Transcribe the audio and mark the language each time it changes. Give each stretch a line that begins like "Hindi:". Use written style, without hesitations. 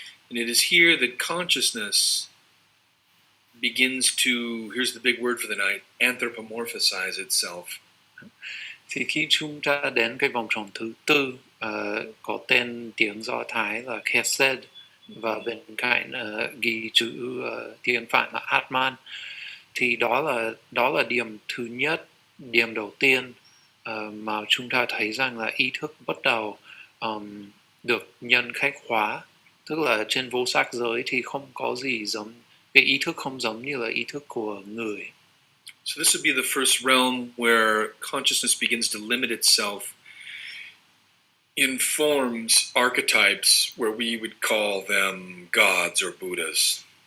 English: And it is here that consciousness begins to, here's the big word for the night, anthropomorphize itself.
Vietnamese: Thì khi chúng ta đến cái vòng tròn thứ tư, có tên tiếng Do Thái là Chesed và bên cạnh ghi chữ tiếng Phạn là Atman, thì đó là điểm thứ nhất, điểm đầu tiên mà chúng ta thấy rằng là ý thức bắt đầu được nhân cách hóa, tức là trên vô sắc giới thì không có gì giống, cái ý thức không giống như là ý thức của người.
English: So this would be the first realm where consciousness begins to limit itself in forms, archetypes, where we would call them gods or Buddhas.